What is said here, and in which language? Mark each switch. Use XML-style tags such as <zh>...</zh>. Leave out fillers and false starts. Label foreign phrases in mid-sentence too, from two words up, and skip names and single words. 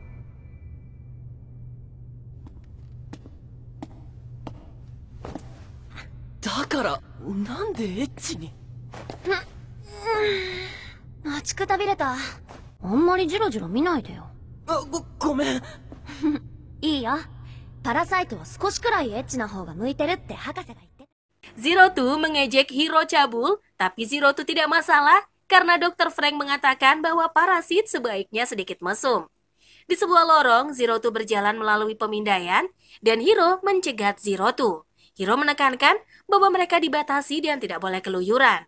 <ja>だからなんでエッチに？待ちくたびれた。あんまりジロジロ見ないでよ。ごめん。いいよ。パラサイトは少しくらいエッチな方が向いてるって博士が言ってた。</ja> <id>Zero2 mengejek Hiro cabul, tapi Zero2 tidak masalah karena Dr. Frank mengatakan bahwa parasit sebaiknya sedikit mesum. Di sebuah lorong, Zero2 berjalan melalui pemindaian dan Hiro mencegat Zero2. Hiro menekankan bahwa mereka dibatasi dan tidak boleh keluyuran.</id>